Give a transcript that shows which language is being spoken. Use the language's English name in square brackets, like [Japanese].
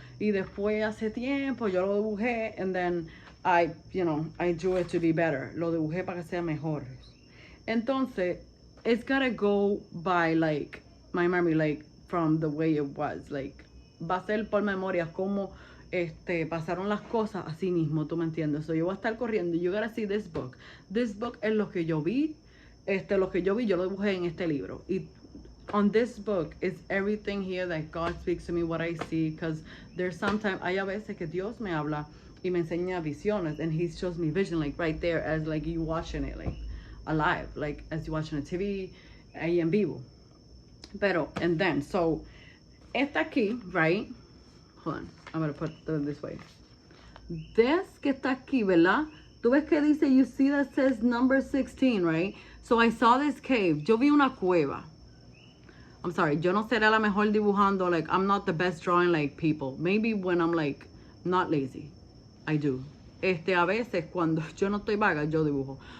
[Spanish] Y después hace tiempo yo lo dibujé, [English] and then I drew it to be better. [Spanish] Lo dibujé para que sea mejor. [English] Entonces, it's gotta go by like my memory, like from the way it was. [Spanish] Like, va a ser por memoria como pasaron las cosas así mismo, tú me entiendes. So yo voy a estar corriendo. [English] You gotta see this book. This book [Spanish] es lo que yo vi. Lo que yo vi, yo lo dibujé en este libro. [English] Y on this book is everything here that God speaks to me, what I see. Because there's sometimes, [Spanish] hay a veces que Dios me habla y me enseña visiones. [English] And He shows me vision, like right there, as like you watching it. Like, alive, like as you're watching a TV, [Spanish] ahí en vivo. [English] Pero, and then, so, [Spanish] esta aquí, [English] right? Hold on, I'm gonna put it this way. [Spanish] This que está aquí, ¿verdad? Tú ves que dice, [English] you see that says number 16, right? So I saw this cave. [Spanish] Yo vi una cueva. [English] I'm sorry, [Spanish] yo no seré la mejor dibujando. [English] Like, I'm not the best drawing like people. Maybe when I'm like, not lazy. I do. [Spanish] A veces cuando yo no estoy vaga, yo dibujo.